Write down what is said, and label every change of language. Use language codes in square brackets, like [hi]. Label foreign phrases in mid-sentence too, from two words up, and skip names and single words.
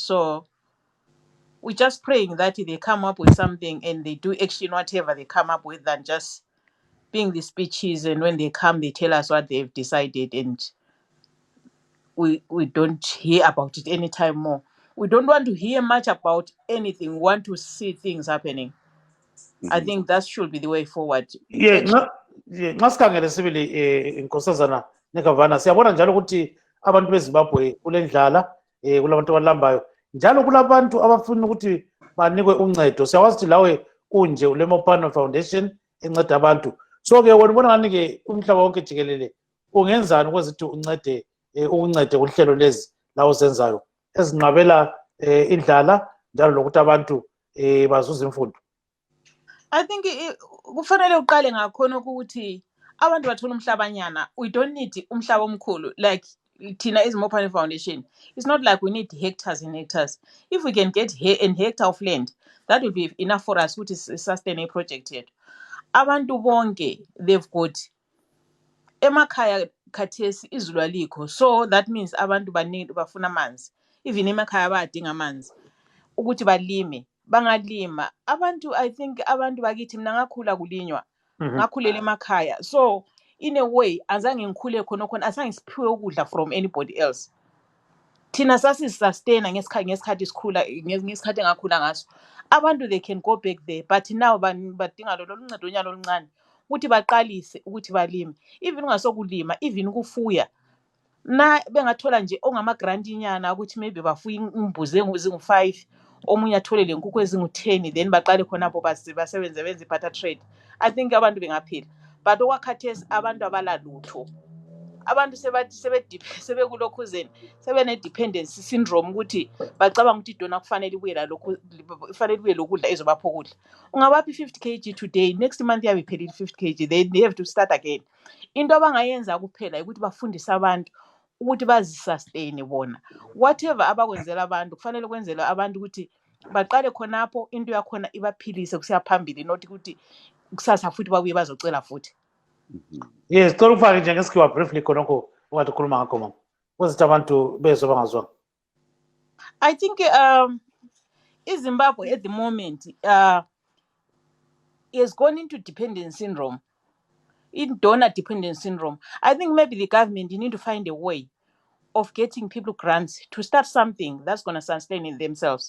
[en] So we're just praying that they come up with something and they do action whatever they come up with than just being the speeches, and when they come they tell us what they've decided and we don't hear about it anytime more. We don't want to hear much about anything. We want to see things happening. I think that should be the way forward. [nd] Ngasikhangele sibili inkosazana Nikavana, siyabona njalo ukuthi abantu beZimbabwe kule ndlala kulabantu abalambayo njalo kulabantu abafuna ukuthi banikwe uncedo. Siyawazi ukuthi lawe unje uleMopano Foundation enceda abantu. So ke wena ubona ngani ke umhlaba wonke jikelele ungenzani ukwenza ukuthi uncede uhlelo lezi lawo zenzayo ezinqabela indlala njalo lokuthi abantu bazuza imfundo? [en] I think [nd] kufanele uqale ngakhona ukuthi abantu bathola umhlabanyana. [en] We don't need [nd] umhlaba omkhulu [en] like thina as Mopane Foundation. It's not like we need hectares and hectares. If we can get an hectare of land, that will be enough for us to sustain a project yet. [nd] Abantu bonke, [en] they've got [nd] emakhaya khathesi izulu alikho, [en] so that means [nd] abantu bafuna amanzi. Even emakhaya bayadinga amanzi ukuthi balime. Bangalima abantu, [en] I think [nd] abantu bakithi mina ngakhula kulinywa, ngakhulela emakhaya, [en] so in a way [nd] azange ngikhule khona azange siphiwe ukudla [en] from anybody else. [nd] Thina sasisustaina ngesikhathi sikhula, ngesikhathi engakhula ngaso. Abantu [en] they can go back there, but now [nd] badinga lolu ncedo nyalo oluncane ukuthi baqalise ukuthi balime, even ungasokulima, even ukufuya. Na bengathola nje ongama-grant nyana ukuthi maybe bafuye imbuzi ezingu-5, omunye athole le nkukhu ezingu-10, then baqale khonapho basebenze benze i-barter trade. [en] I think [nd] abantu bengaphila, but okwakhathesi abantu abalalutho. Abantu sebekulokhuzeni, sebene- [en] dependency syndrome [nd] ukuthi bacabanga ukuthi idona kufanele ibuye lokudla ezobapha ukudla. Ungabaphi 50 kg today, next month yabe iphelile 50 kg, [en] they have to start again. [nd] Into abangayenza kuphela ukuthi bafundise abantu ukuthi bazisustain bona. Whatever abakwenzela abantu kufanele kwenzela abantu ukuthi baqale khonapho, into yakhona ibaphilise kusiya phambili, not ukuthi kusasa futhi babuye bazocela futhi. Yes, cela ufake nje ngesikhiwa briefly khonokho ukade ukhuluma ngakho mama, kwezithi abantu bezwe bangazwanga. [en] I think Zimbabwe at the moment is going into dependent syndrome, in donor dependent syndrome. I think maybe the government, you need to find a way of getting people grants to start something that's going to sustain in themselves.